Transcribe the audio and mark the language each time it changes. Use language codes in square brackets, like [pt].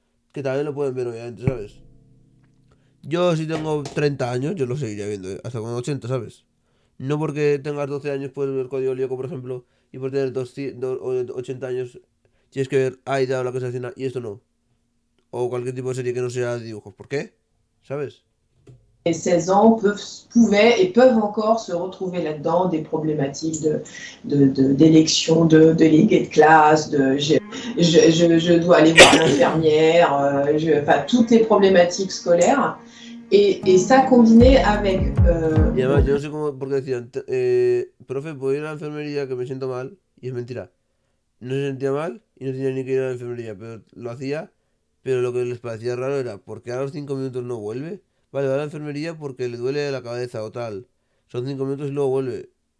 [es] Que también lo pueden ver, obviamente, ¿sabes? Yo si tengo 30 años, yo lo seguiría viendo, hasta con 80, ¿sabes? No porque tengas 12 años puedes ver Código Lyoko, por ejemplo, y por tener 80 años tienes que ver Aida o la que se avecina y esto no. O cualquier tipo de serie que no sea de dibujos. ¿Por qué? ¿Sabes? [fr] Les 16 ans pouvaient et peuvent encore se retrouver là-dedans, des problématiques d'élection de délégués de classe, je dois aller voir l'infirmière, enfin, toutes les problématiques scolaires. Et ça combiné avec... [es] Y además, yo no sé cómo, porque decían, profe, ¿puedo ir a la enfermería que me siento mal? Y es mentira. No se sentía mal y no tenía ni que ir a la enfermería, pero lo hacía. Pero lo que les parecía raro era, ¿por qué a los 5 minutos no vuelve? Vale, va a la enfermería porque le duele la cabeza o tal. Son 5 minutos y luego vuelve.